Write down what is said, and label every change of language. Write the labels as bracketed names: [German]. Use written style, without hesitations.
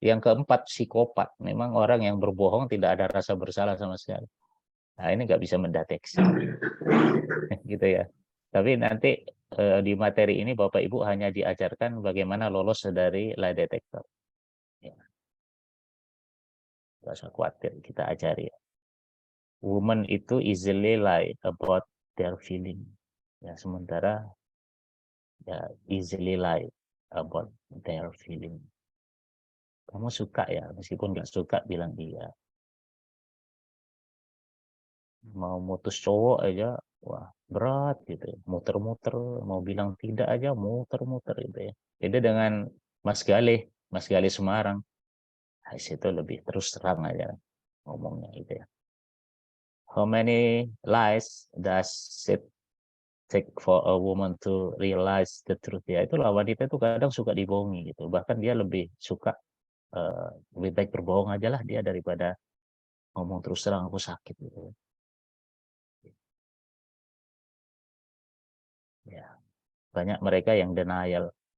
[Indonesian] Yang keempat, psikopat. Memang orang yang berbohong tidak ada rasa bersalah sama sekali. Nah, ini nggak bisa mendeteksi. Gitu ya. Tapi nanti di materi ini Bapak Ibu hanya diajarkan bagaimana lolos dari lie detector. Ya, nggak usah khawatir, kita ajari. [English] Women itu easily lie about their feeling. [Indonesian] Ya, sementara ya [English] easily lie about their feeling. [Indonesian] Kamu suka ya, meskipun nggak suka bilang iya. Mau mutus cowok aja, wah berat gitu ya. Muter-muter, mau bilang tidak aja muter-muter gitu ya. Jadi dengan Mas Galih Semarang, nah, situ lebih terus terang aja ngomongnya gitu ya. [English] How many lies does it take for a woman to realize the truth? [Indonesian] Ya itulah, wanita itu kadang suka dibohongi gitu. Bahkan dia lebih suka lebih baik berbohong aja lah dia daripada ngomong terus terang aku sakit gitu. Ya, banyak mereka yang denial.